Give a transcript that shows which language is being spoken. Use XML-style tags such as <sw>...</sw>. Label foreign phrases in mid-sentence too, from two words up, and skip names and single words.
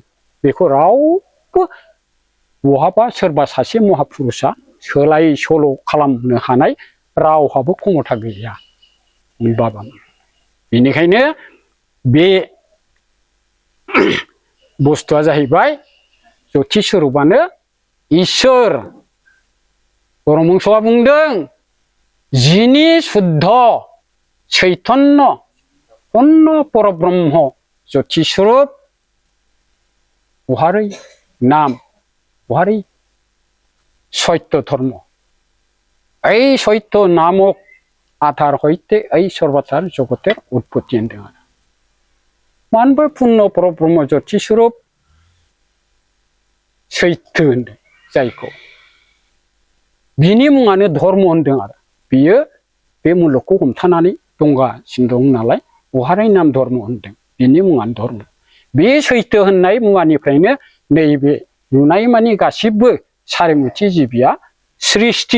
<brx>बेखौ रावबो बहाबा सोरबा सासे महापुरुषा सोलाय सोल' खालामनो हानाय रावहाबो क्षमता गैया। बाबामोन। बेनिखायनो बे बुस्थुआ जाहैबाय ज्योति स्वरूपानो इसोर। परमहंसआ बुंदों जिनि शुद्ध चैतन्य पूर्ण परब्रह्म ज्योति स्वरूप बहारै नाम बहारै सत्य धर्म।</brx> <bn>এই সত্য নামক আধার হইতে এই সর্বতার জগতের উৎপত্তি</bn> <brx>होनदों आरो। मानोबा पुर्ण परब्रह्म ज्योति स्वरूप सैथो होनदों जायखौ। बिनि मुङानो धर्म होनदों आरो। बियो बे मुलुगखौ हमथानानै दंगासिनो दं नालाय बहाराय नाम धर्म होनदों बिनि मुङानो धर्म बे सैथो होननाय मुवानिफ्रायनो नैबे नुनाय मानि गासिबो सारिमुथि जिबिया सृष्टि</brx>